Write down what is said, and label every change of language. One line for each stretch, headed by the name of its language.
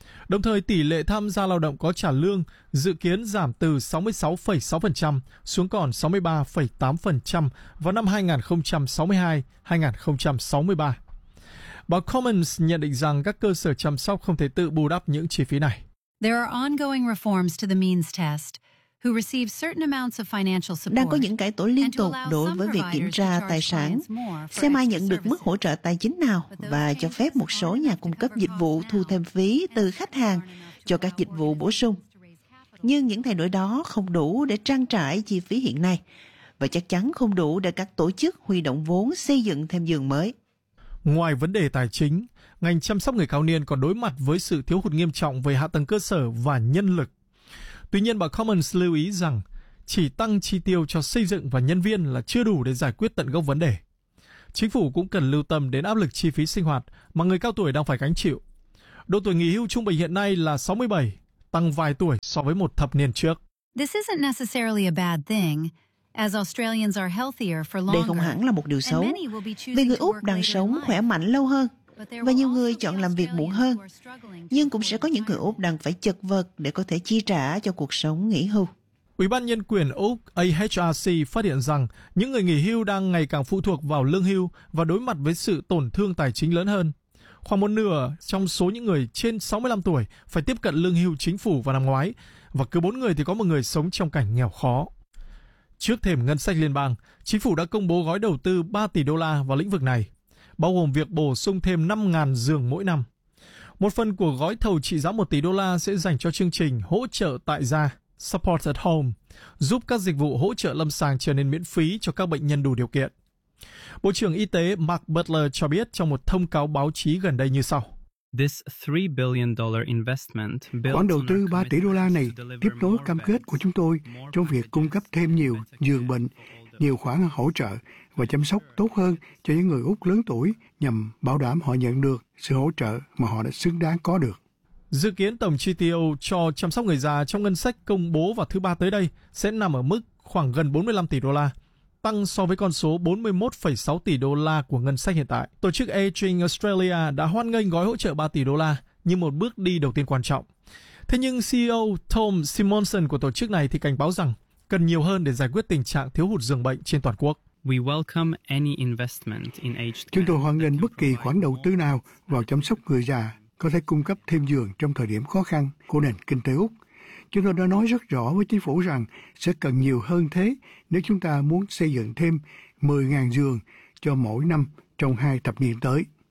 Vietnamese: Đồng thời, tỷ lệ tham gia lao động có trả lương dự kiến giảm từ 66,6% xuống còn 63,8% vào năm 2062-2063. Bà Commons nhận định rằng các cơ sở chăm sóc không thể tự bù đắp những chi phí này.
English: There are ongoing reforms to the means test.
Vietnamese: Đang có những cải tổ liên tục đối với việc kiểm tra tài sản, xem ai nhận được mức hỗ trợ tài chính nào và cho phép một số nhà cung cấp dịch vụ thu thêm phí từ khách hàng cho các dịch vụ bổ sung. Nhưng những thay đổi đó không đủ để trang trải chi phí hiện nay và chắc chắn không đủ để các tổ chức huy động vốn xây dựng thêm giường mới. Ngoài vấn đề tài chính, ngành chăm sóc người cao niên còn đối mặt với sự thiếu hụt nghiêm trọng về hạ tầng cơ sở và nhân lực. Tuy nhiên, bà Commons lưu ý rằng chỉ tăng chi tiêu cho xây dựng và nhân viên là chưa đủ để giải quyết tận gốc vấn đề. Chính phủ cũng cần lưu tâm đến áp lực chi phí sinh hoạt mà người cao tuổi đang phải gánh chịu. Độ tuổi nghỉ hưu trung bình hiện nay là 67, tăng vài tuổi so với một thập niên trước.
English: This isn't necessarily a bad thing. As Australians are healthier for longer.
Vietnamese: Đây không hẳn là một điều xấu, vì người Úc đang sống khỏe mạnh lâu hơn và nhiều người chọn làm việc muộn hơn. Nhưng cũng sẽ có những người Úc đang phải chật vật để có thể chi trả cho cuộc sống nghỉ hưu. Ủy ban Nhân quyền Úc AHRC phát hiện rằng những người nghỉ hưu đang ngày càng phụ thuộc vào lương hưu và đối mặt với sự tổn thương tài chính lớn hơn. Khoảng một nửa trong số những người trên 65 tuổi phải tiếp cận lương hưu chính phủ vào năm ngoái, và cứ 4 người thì có một người sống trong cảnh nghèo khó. Trước thềm ngân sách liên bang, chính phủ đã công bố gói đầu tư 3 tỷ đô la vào lĩnh vực này, bao gồm việc bổ sung thêm 5.000 giường mỗi năm. Một phần của gói thầu trị giá 1 tỷ đô la sẽ dành cho chương trình hỗ trợ tại gia, Support at Home, giúp các dịch vụ hỗ trợ lâm sàng trở nên miễn phí cho các bệnh nhân đủ điều kiện. Bộ trưởng Y tế Mark Butler cho biết trong một thông cáo báo chí gần đây như sau.
English: This $3 billion investment builds
Vietnamese: khoản đầu tư 3 tỷ đô la này tiếp nối cam kết của chúng tôi trong việc cung cấp thêm nhiều giường bệnh, nhiều khoản hỗ trợ và chăm sóc tốt hơn cho những người Úc lớn tuổi nhằm bảo đảm họ nhận được sự hỗ trợ mà họ đã xứng đáng có được. Dự kiến tổng chi tiêu cho chăm sóc người già trong ngân sách công bố vào thứ Ba tới đây sẽ nằm ở mức khoảng gần 45 tỷ đô la. Tăng so với con số 41,6 tỷ đô la của ngân sách hiện tại. Tổ chức Aging Australia đã hoan nghênh gói hỗ trợ 3 tỷ đô la như một bước đi đầu tiên quan trọng. Thế nhưng CEO Tom Simonson của tổ chức này thì cảnh báo rằng cần nhiều hơn để giải quyết tình trạng thiếu hụt giường bệnh trên toàn quốc.
English: We welcome any investment in aged care.
Vietnamese: Chúng tôi hoan nghênh bất kỳ khoản đầu tư nào vào chăm sóc người già có thể cung cấp thêm giường trong thời điểm khó khăn của nền kinh tế Úc. Chúng tôi đã nói rất rõ với chính phủ rằng sẽ cần nhiều hơn thế nếu chúng ta muốn xây dựng thêm 10.000 giường cho mỗi năm trong hai thập niên tới.